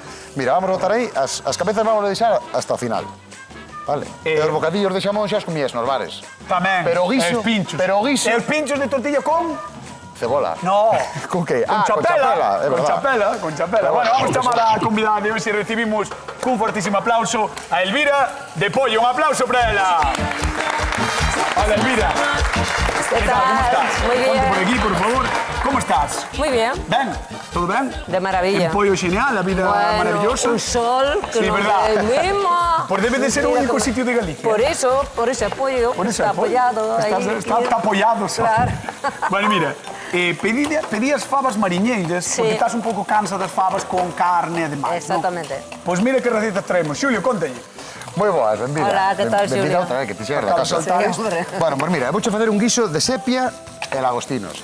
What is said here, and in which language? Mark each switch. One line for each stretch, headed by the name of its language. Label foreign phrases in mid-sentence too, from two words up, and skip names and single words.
Galician: Mira, vamos a botar aí, as cabezas vamos a deixar hasta o final. Vale? E os bocadillos de xamón xa os comías nos bares. Tamén. Pero o guiso, E os pinchos. pero o guiso- E os pinchos de tortilla con... Cebola. No. Con que? Con Con chapela, é Con verdad. chapela, con chapela. Bueno, vamos a chamar a convidada de hoxe e recibimos cun fortísimo aplauso a Elvira de Pollo. Un aplauso para ela. Hola, Elvira.
Spanish: ¿Qué tal? ¿Cómo tal? estás? Muy bien. Ponte por aquí, por favor. ¿Cómo estás? Muy bien.
Galician: Ben? Todo ben?
Spanish: De maravilla.
Galician: En Pollo genial, a vida maravillosa.
Spanish: Un sol que Sí, nos verdad. mima. Pues debe de ser el Mira único cómo- sitio de Galicia. Por eso apoyo. Por eso está apoyo. apoyado. ahí. Está apoyado.
Galician: Só. Claro. Bueno, mira, pedías fabas mariñeiras Sí. porque estás un pouco cansa das fabas con carne e demais. Exactamente. Pois mira que recetas traemos. Xulio, contalle. Moi boas, benvida.
Spanish: Hola, que tal,
Galician: Benvida
Spanish: Xulio?
Galician: outra vez, que ti chegas da Acabo de casa. soltar Sí, isto.
Spanish: hombre.
Galician: Bueno, pues mira, vouche facer un guiso de sepia e lagostinos.